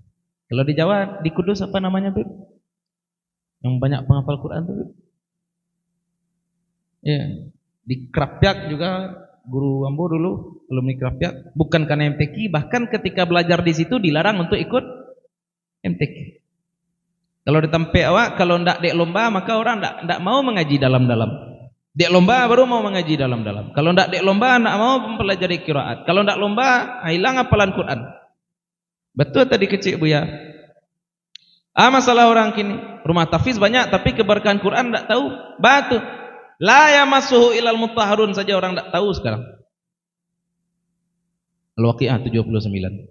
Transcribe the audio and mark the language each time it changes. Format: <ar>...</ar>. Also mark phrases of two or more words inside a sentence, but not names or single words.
<id>Kalau di Jawa, di Kudus apa namanya, Bib? Yang banyak penghafal Quran tuh, Bib? Ya, di Krapyak juga guru Ambo dulu alumni Krapyak, bukan karena MTQ, bahkan ketika belajar di situ dilarang untuk ikut MTQ. Kalau di tempat awak, kalau ndak dek lomba, maka orang ndak mau mengaji dalam-dalam. Dek lomba baru mau mengaji dalam-dalam. Kalau ndak dek lomba ndak mau mempelajari qiraat. Kalau ndak lomba hilang hafalan Quran. Betul tadi kecil Buya. Masalah orang kini rumah tahfiz banyak tapi keberkahan Quran ndak tahu. Batu.</id> <ar>لا يمسه إلا المطهرون</ar> <id>saja orang ndak tahu sekarang. Al-Waqiah 79.</id>